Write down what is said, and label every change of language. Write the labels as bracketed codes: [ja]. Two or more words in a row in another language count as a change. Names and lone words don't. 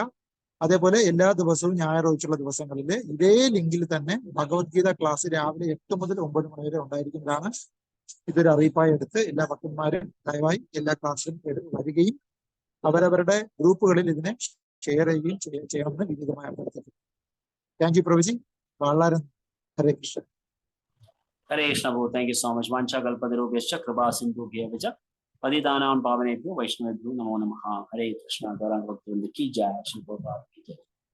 [ml] അതേപോലെ എല്ലാ ദിവസവും ഞായർ ഒഴിച്ചുള്ള ദിവസങ്ങളിൽ ഇതേ ലിങ്കിൽ തന്നെ ഭഗവത്ഗീത ക്ലാസ് രാവിലെ 8 മുതൽ 9 മണി വരെ ഉണ്ടായിരിക്കുന്നതാണ്. ഇതൊരു അറിയിപ്പായി എടുത്ത് എല്ലാ ഭക്തന്മാരും ദയവായി എല്ലാ ക്ലാസ്സിലും വരികയും അവരവരുടെ ഗ്രൂപ്പുകളിൽ ഇതിനെ ഷെയർ ചെയ്യുകയും ചെയ്യണമെന്ന് വിനീതമായി അഭ്യർത്ഥിക്കുന്നു. [en] Thank you [ml] പ്രഭുജി. വളരെ ഹരേ കൃഷ്ണ. ഹരേ കൃഷ്ണ പ്രഭു. [en] Thank you so much. [sa] വാഞ്ചാകൽപതരുഭ്യശ്ച കൃപാ സിന്ധുഭ്യശ്ച പതിതാനാം പാവനേഭ്യോ വൈഷ്ണവേഭ്യോ നമോ നമഃ. [ml] ഹരേ കൃഷ്ണ. [hi] गौरांग भक्तवृन्द की जय, श्री प्रभुपाद की जय.